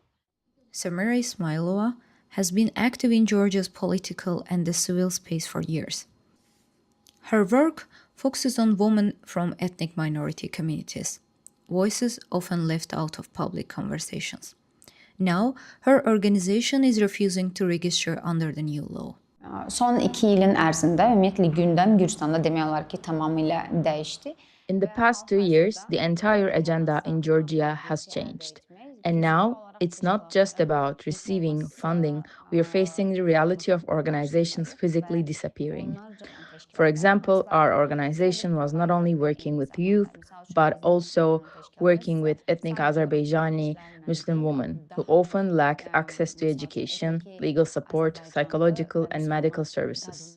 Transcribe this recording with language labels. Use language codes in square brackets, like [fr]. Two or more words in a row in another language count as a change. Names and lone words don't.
[en] Samira Ismailova has been active in Georgia's political and the civil space for years. Her work focuses on women from ethnic minority communities, voices often left out of public conversations. Now, her organization is refusing to register under the new law. [az] Son 2 ilin ərzində ümumiyyətlə gündəm Gürcüstanda demək olar ki, tamamilə dəyişdi. [en] In the past 2 years, the entire agenda in Georgia has changed. And now, it's not just about receiving funding, we are facing the reality of organizations physically disappearing. For example, our organization was not only working with youth, but also working with ethnic Azerbaijani Muslim women who often lacked access to education, legal support, psychological and medical services.